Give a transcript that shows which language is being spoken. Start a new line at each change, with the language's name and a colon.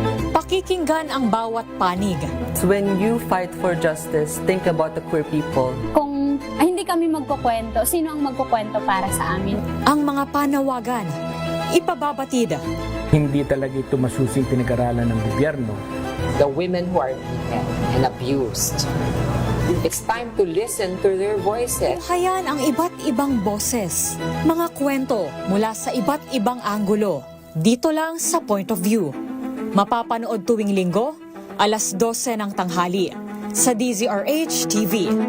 Filipino: Pakikinggan ang bawat panig.
English: When you fight for justice, think about the queer people.
Filipino: Kung hindi kami magkukwento, sino ang magkukwento para sa amin? Ang mga panawagan. Ipababatid. Hindi talaga ito masusing pinag-aralan ng gobyerno.
English: The women who are beaten and abused. It's time to listen to their voices.
Filipino: Hayan ang iba't ibang boses. Mga kwento mula sa iba't ibang anggulo. Dito lang sa Point of View. Mapapanood tuwing linggo, alas 12 ng tanghali sa DZRH TV.